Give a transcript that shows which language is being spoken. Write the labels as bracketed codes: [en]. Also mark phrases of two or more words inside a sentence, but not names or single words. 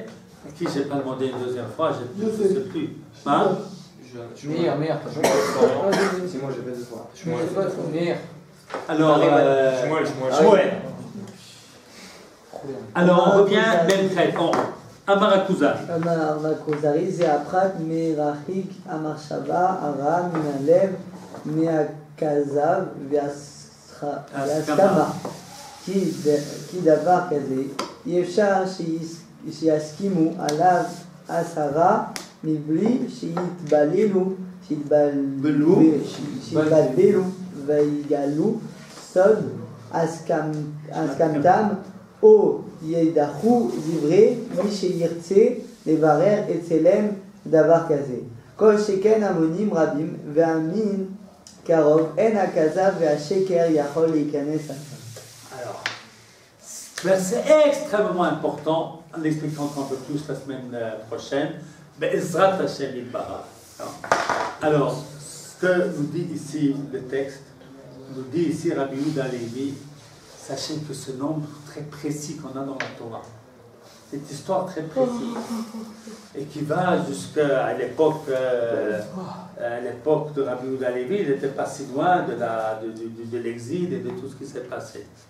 [fr] À qui je n'ai pas demandé une deuxième fois, je ne sais plus. Hein? Merde. C'est moi, j'ai fait 2 fois. Alors, Shmuel. Alors, on revient même très bon. [he] אמר כוזרי. אמר כוזרי, זה הפרט מרחיק המחשבה הרע מן הלב, מהכזב וההסכמה. כי דבר כזה, אי אפשר שיסכימו עליו 10 מבלי שיתבלבלו ויגלו סוד הסכמתם, או ידחו דברי מי שירצה לברר אצלם דבר כזה. כל שכן המונים רבים והמין קרוב, אין הכזב והשקר יכול להיכנס עליו. [fr] Alors, c'est extrêmement important, en l'expliquant un peu plus la semaine prochaine. [he] בעזרת השם יתברך. [fr] Alors, ce que nous dit ici le texte, nous dit ici Rabbi Yehuda Halevi, sachez que ce nombre très précis qu'on a dans la Torah, cette histoire très précise, et qui va jusqu'à l'époque de Rabbi Yehuda Halevi, il n'était pas si loin de l'exil et de tout ce qui s'est passé.